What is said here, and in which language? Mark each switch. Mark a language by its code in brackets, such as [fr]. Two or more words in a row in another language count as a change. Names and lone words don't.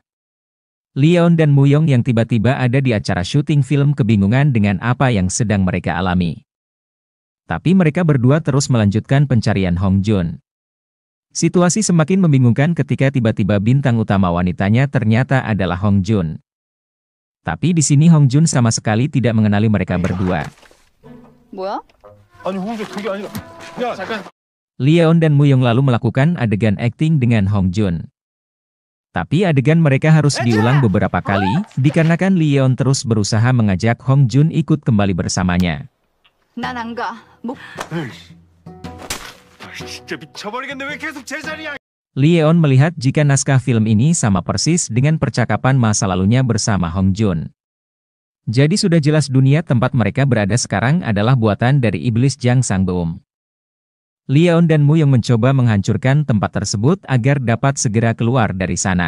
[id] Leon dan Muyong yang tiba-tiba ada di acara syuting film kebingungan dengan apa yang sedang mereka alami. Tapi mereka berdua terus melanjutkan pencarian Hong Jun. Situasi semakin membingungkan ketika tiba-tiba bintang utama wanitanya ternyata adalah Hong Jun. Tapi di sini Hong Jun sama sekali tidak mengenali mereka berdua. [ko] 뭐야? 아니 홍주 그게 아니라. 야 잠깐. [id] Leon dan Muyong lalu melakukan adegan akting dengan Hong Jun. Tapi adegan mereka harus diulang beberapa kali, dikarenakan Leon terus berusaha mengajak Hong Jun ikut kembali bersamanya. [ko] 난 안 가. 진짜 미쳐버리겠네. 왜 계속 제 자리야? [id] Leon melihat jika naskah film ini sama persis dengan percakapan masa lalunya bersama Hong Jun. Jadi sudah jelas dunia tempat mereka berada sekarang adalah buatan dari iblis Jang Sang-beum. Leon dan Muyong mencoba menghancurkan tempat tersebut agar dapat segera keluar dari sana.